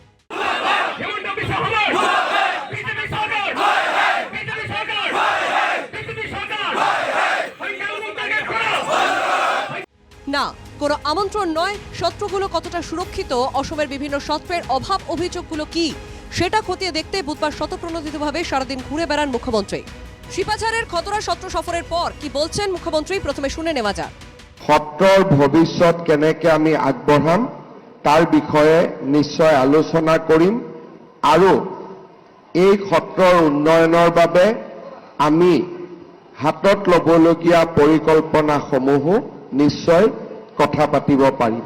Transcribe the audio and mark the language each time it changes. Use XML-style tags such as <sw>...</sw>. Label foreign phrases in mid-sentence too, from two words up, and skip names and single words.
<bn>না, কোনো আমন্ত্রণ নয়। সত্রগুলো কতটা সুরক্ষিত, অসমের বিভিন্ন সত্রের অভাব অভিযোগগুলো কি, সেটা খতিয়ে দেখতে বুধবার স্বতঃপ্রণোদিতভাবে সারাদিন ঘুরে বেড়ান মুখ্যমন্ত্রী। শিপাঝারের খতরা সত্র সফরের পর কি বলছেন মুখ্যমন্ত্রী, প্রথমে শুনে নেওয়া যাক।</bn> <as>সত্ৰৰ ভৱিষ্যত কেনেকৈ আমি আগবঢ়াম তাৰ বিষয়ে নিশ্চয় আলোচনা কৰিম আৰু এই সত্ৰৰ উন্নয়নৰ বাবে আমি হাতত ল'বলগীয়া পৰিকল্পনাসমূহো নিশ্চয় কথা পাতিব পাৰিম।</as>